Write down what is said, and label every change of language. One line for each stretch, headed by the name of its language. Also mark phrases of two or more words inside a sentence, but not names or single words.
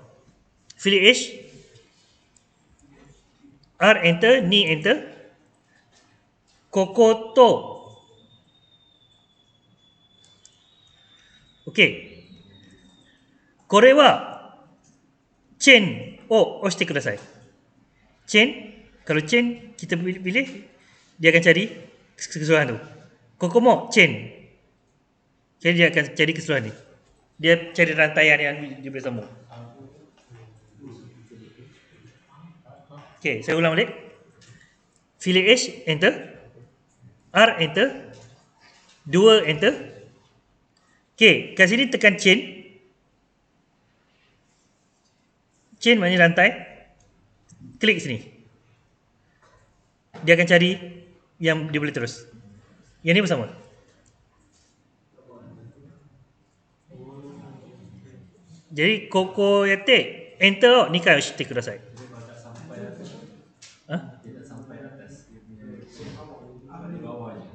Japanese: フィリ H、R エンター、2エンター。ここと、OK。これはチェーンを押してください。
Malay: チェーン、kalau チェーン kita pilih, dia akan cari keseluruhan tu.
Japanese: ここもチェーン。
Malay: Jadi dia akan cari keseluruhan ni. Dia cari rantaian yang dia boleh sambung. Okay, saya ulang balik. Pilih H, enter. R, enter. 2, enter. Okay, kat sini tekan chain. Chain maknanya rantai. Klik sini. Dia akan cari yang dia boleh terus. Yang ni bersama. Jadi
Japanese: ここやって Enter を2回押してください。
Malay: Tidak sampai atas dia punya di bawahnya.